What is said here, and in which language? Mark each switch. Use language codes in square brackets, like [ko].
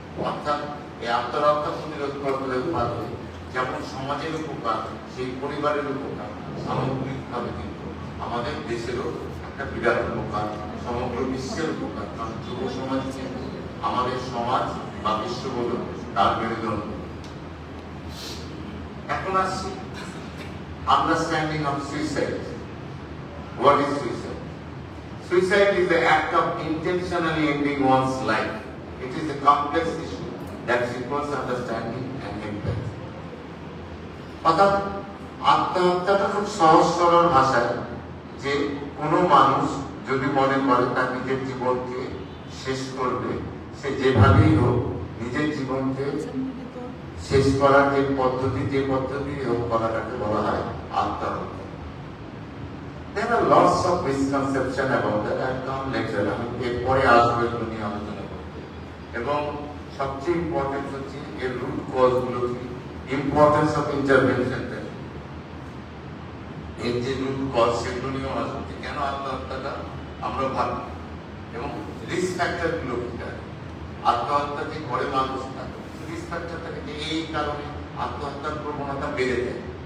[bn] অর্থাৎ এই আত্মরক্ষা প্রতিরোধ করতে পারলে যেমন সমাজের উপকার, সেই পরিবারের উপকার, সামগ্রিকভাবে কিন্তু আমাদের দেশেরও একটা বিরাট উপকার, সমগ্র বিশ্বের উপকার। কারণ যুব সমাজ কিন্তু আমাদের সমাজ বা বিশ্ব বলুন তার মেরুদণ্ড। এখন আসছি [en] Understanding of suicide. What is suicide? Suicide is the act of intentionally ending one's life. It is a complex issue that requires understanding and empathy. [bn] অর্থাৎ আত্মহত্যাটা খুব সহজ সরল ভাষায়, যে কোনো মানুষ যদি মনে করে তার নিজের জীবনকে শেষ করবে, সে যেভাবেই হোক নিজের জীবনকে শেষ করার যে পদ্ধতি হোক করাটাকে বলা হয় আত্মহত্যা। [en] There are lots of misconception about that. I'll come later. [bn] আমি এরপরে আসবো এগুলো নিয়ে আলোচনা করতে। এবং সবচেয়ে ইম্পর্টেন্ট হচ্ছে এর রুট কজ গুলো কি, [en] importance of intervention, [bn] এর যে রুট কজ সেগুলো নিয়েও আসবে। কেন আত্মহত্যাটা আমরা ভাবি এবং রিস্ক ফ্যাক্টর গুলো কি, আত্মহত্যা যে করে মানুষ থাকে রিস্ক ফ্যাক্টর থাকে, যে এই কারণে আত্মহত্যার প্রবণতা বেড়ে যায়।